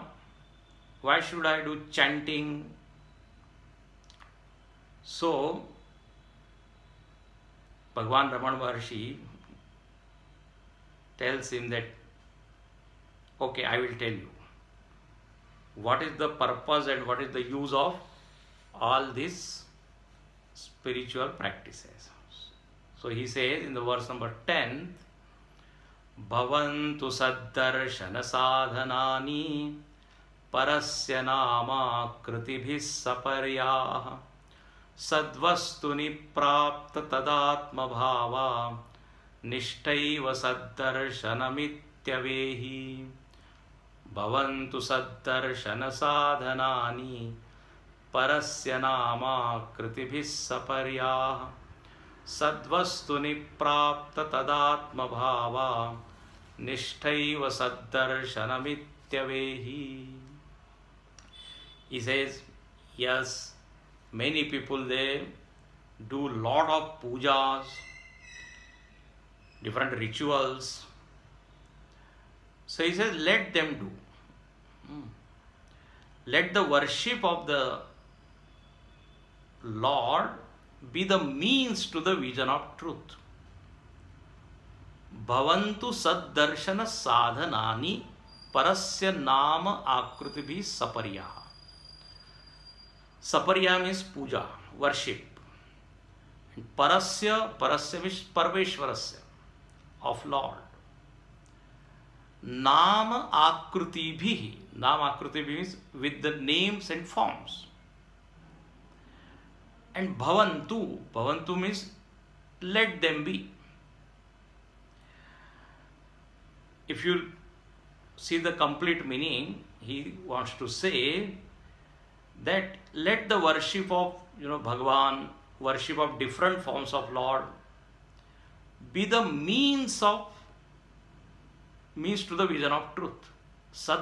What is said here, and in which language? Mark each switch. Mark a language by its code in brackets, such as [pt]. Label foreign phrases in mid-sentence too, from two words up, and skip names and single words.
[en] Why should I do chanting? So, Bhagavan Ramana Maharshi tells him that, okay, I will tell you what is the purpose and what is the use of all these spiritual practices. So he says in the verse number 10, [sa] Bhavantu saddarshana sadhanani parasya nama kritibhis saparyaha sadvastuni prapta tadatma bhava nishtaiva saddarshanamittyavehi. Bhavantu saddarshana sadhanani parasya nama kritibhis saparyaha sadvastuni prapta tadatma bhava nishtaiva saddarshanamittyavehi. [en] He says, yes, many people, they do lot of pujas, different rituals. So he says, let them do. Let the worship of the Lord be the means to the vision of truth. [sa] Bhavantu saddarshana sadhanani parasya nama akrutibhi saparyaha. [en] Saparya means puja, worship. And parasya means parveshwarasya, of Lord. [sa] Nama akrutibhi. Nama akrutibhi [en] means with the names and forms. And bhavantu. Bhavantu means let them be. If you see the complete meaning, he wants to say that let the worship of Bhagavan, worship of different forms of Lord, be the means to the vision of truth.